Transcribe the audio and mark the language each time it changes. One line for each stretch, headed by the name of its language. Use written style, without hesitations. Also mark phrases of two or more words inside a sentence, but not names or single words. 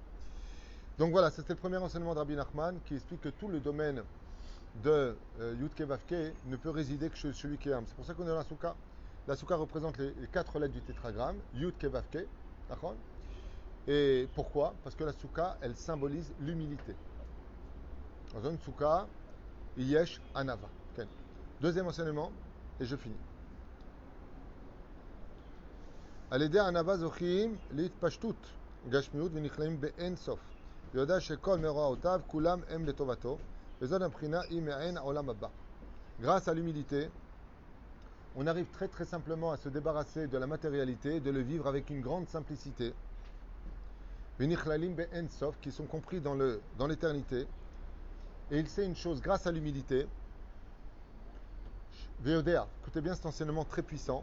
French: Donc voilà, c'était le premier enseignement de Rabbi Nachman qui explique que tout le domaine de Yudke Vavke ne peut résider que chez celui qui est humble. C'est pour ça qu'on est dans la Souka. La Souka représente les 4 lettres du tétragramme, Yudke Vavke, d'accord? Et pourquoi? Parce que la Souka, elle symbolise l'humilité. Dans une Souka,
Hebrew: יש ענווה.
French: Okay. Deuxième enseignement, et je finis.
Hebrew: על ידי הענווה זוכים להתפשטות גשמיות ונכלאים באין סוף. ויודע שכל מאורעותיו כולם הם לטובתו, וזאת הבחינה היא מעין העולם הבא.
French: Grâce à l'humilité, on arrive très très simplement à se débarrasser de la matérialité, de le vivre avec une grande simplicité.
Hebrew: ונכללים באין סוף,
French: qui sont compris dans l'éternité. Et il sait une chose, grâce à l'humilité, Veodea, écoutez bien cet enseignement très puissant.